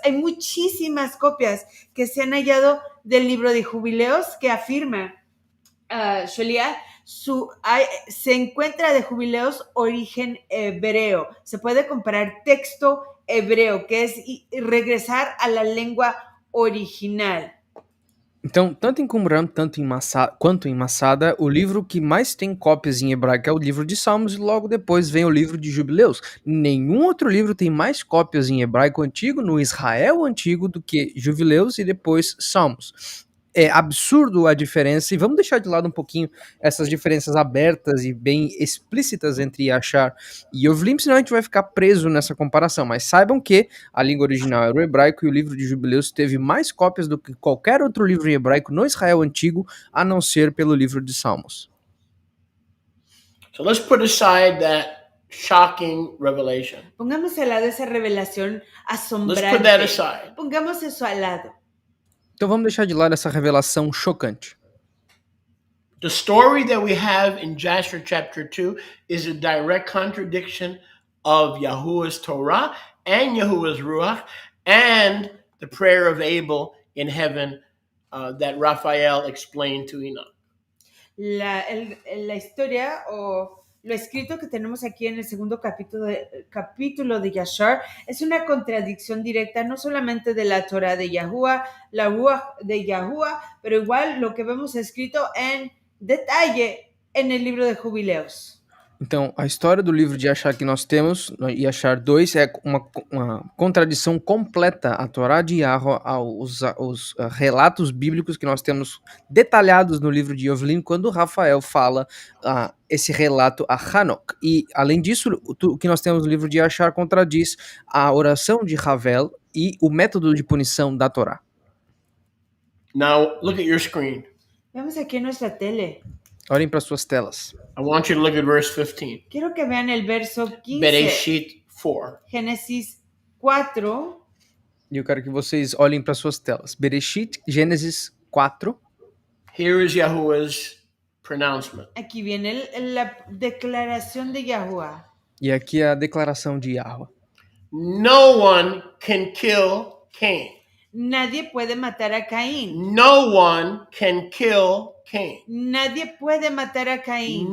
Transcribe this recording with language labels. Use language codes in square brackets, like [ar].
[es] Hay muchísimas copias que se han hallado del libro de Jubileos que afirma, Sholia, se encuentra de Jubileos origen hebreo. Se puede comparar texto hebreo, que es regresar a la lengua original. [pt] Então, tanto em Qumran quanto em Massada, o livro que mais tem cópias em hebraico é o livro de Salmos e logo depois vem o livro de Jubileus. Nenhum outro livro tem mais cópias em hebraico antigo, no Israel antigo, do que Jubileus e depois Salmos. É absurdo a diferença, e vamos deixar de lado um pouquinho essas diferenças abertas e bem explícitas entre Yashar e Yovlim, senão a gente vai ficar preso nessa comparação. Mas saibam que a língua original era o hebraico e o livro de Jubileus teve mais cópias do que qualquer outro livro em hebraico no Israel antigo, a não ser pelo livro de Salmos. [en] So let's put aside that shocking revelation. [es] Pongamos al lado esa revelación asombrante. [en] Let's put that aside. [es] Pongamos eso al lado. [pt] Então vamos deixar de lado essa revelação chocante. [en] The story that we have in Jasher chapter 2 is a direct contradiction of Yahuwah's Torah and Yahuwah's Ruach and the prayer of Abel in heaven that Raphael explained to Enoch. [es] La historia o lo escrito que tenemos aquí en el segundo capítulo de Yashar es una contradicción directa no solamente de la Torah de Yahuwah, la Ruach de Yahuwah, pero igual lo que vemos escrito en detalle en el libro de Jubileos. [pt] Então, a história do livro de Yashar que nós temos, Yashar 2, é uma contradição completa à Torá de Yahweh, aos relatos bíblicos que nós temos detalhados no livro de Yovlim, quando Rafael fala esse relato a Hanok. E, além disso, o que nós temos no livro de Yashar contradiz a oração de Ravel e o método de punição da Torá. [en] Now, look at your screen. [es] Vemos aqui nuestra tele. [pt] Olhem para suas telas. [en] I want you to look at verse 15. [es] Quiero que vean el verso 15. [en] Bereshit 4. [es] Génesis 4. [pt] E eu quero que vocês olhem para suas telas. Bereshit, Gênesis 4. [en] Here is Yahuwah's pronouncement. [es] Aquí viene la declaración de Yahuwah. [pt] E aqui é a declaração de Yahweh. [en] No one can kill Cain. [es] Nadie puede matar a Caín. [en] No one can kill Cain. [es] Nadie puede matar a Caín.